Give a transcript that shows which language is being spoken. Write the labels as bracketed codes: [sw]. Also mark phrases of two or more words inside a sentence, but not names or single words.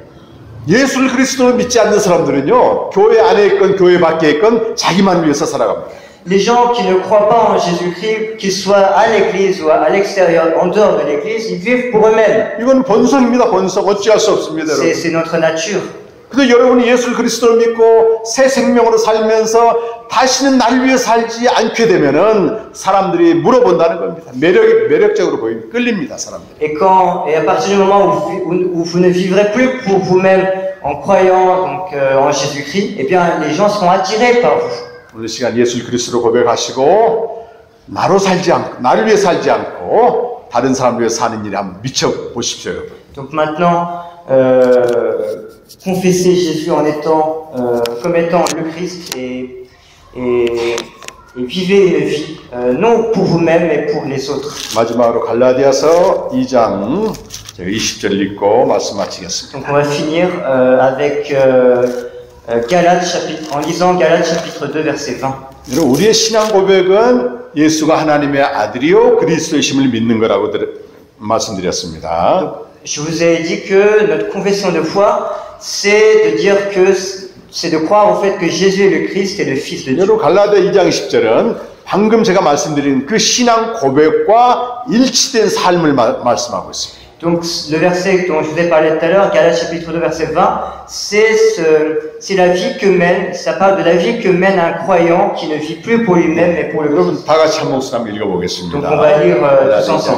[ko] 예수를 그리스도로 믿지 않는 사람들은요, 교회 안에 있건 교회 밖에 있건 자기만 위해서 살아갑니다. [fr] Les gens qui ne croient pas en Jésus-Christ, qu'ils soient à l'église ou à l'extérieur, en dehors de l'église, ils vivent pour eux-mêmes. [ko] 이건 본성입니다. 본성. 어찌할 수 없습니다. 여러분. [fr] C'est notre nature. [ko] 근데 여러분이 예수를 그리스도로 믿고 새 생명으로 살면서 다시는 날 위해 살지 않게 되면은 사람들이 물어본다는 겁니다. 매력적으로 보입니다. 끌립니다, 사람들이. [fr] Et à partir du moment où vous ne vivrez plus pour vous-même en croyant donc, en Jésus-Christ, eh bien les gens seront attirés par vous. [ko] 오늘 시간 예수를 그리스도로 고백하시고 나를 위해 살지 않고 다른 사람을 위해 사는 일에 한번 미쳐 보십시오, 여러분. [fr] Donc maintenant, confessez Jésus comme étant le Christ et vivez une vie non pour vous-même mais pour les autres. [ko] 마지막으로 갈라디아서 2장 20절 읽고 말씀 마치겠습니다. [fr] Donc on va finir avec en lisant Galates chapitre 2 verset 20. [ko] 여러분, 우리의 신앙 고백은 예수가 하나님의 아들이요 그리스도이심을 믿는 거라고 말씀드렸습니다. [fr] Je vous ai dit que notre confession de foi, c'est de croire au fait que Jésus est le Christ et le Fils de Dieu. [ko] 여러분, 갈라디아 2장 10절은 방금 제가 말씀드린 그 신앙 고백과 일치된 삶을 말씀하고 있습니다. [fr] Donc le verset dont je vous ai parlé tout à l'heure, Galates chapitre 2 verset 20, c'est la vie que mène, ça parle de la vie que mène un croyant qui ne vit plus pour lui-même mais pour le Christ. [ko] 다 같이 한 목소리 한번 읽어보겠습니다. [fr] Donc on va lire tous ensemble.